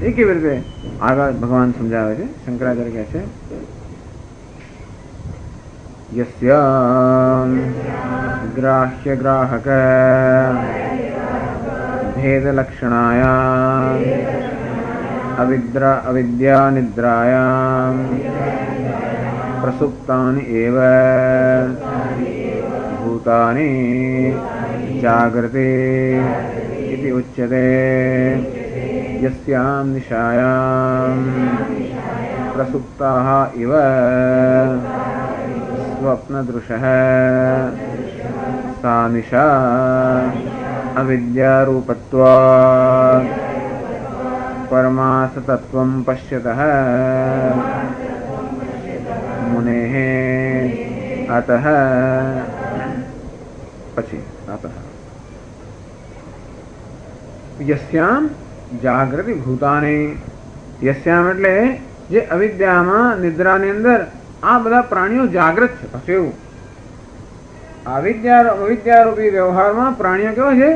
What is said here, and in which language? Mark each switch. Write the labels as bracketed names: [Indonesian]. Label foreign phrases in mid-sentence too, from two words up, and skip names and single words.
[Gujarati] એ કેવી રીતે આગળ ભગવાન સમજાવે છે. શંકરાચાર્ય કહે છે [Sanskrit] यस्य ग्राह्य ग्राहक भेद लक्षणाया अविद्या निद्रायाम प्रसुप्तानि एव भूतानी जागृति इति उच्यते. यस्यां निशायां प्रसुप्ताः इव स्वप्नदृशः सा निशा अविद्यारूपत्वात् परमार्थतत्त्वं पश्यतः मुनेः अतः यस्याम जागृति भूतानी. [Gujarati] યસ્યામ એટલે જે અવિદ્યામાં નિદ્રાની અંદર આ બધા પ્રાણીઓ જાગૃત છે. પછી એવું અવિદ્યારૂપી વ્યવહારમાં પ્રાણીઓ કેવા છે?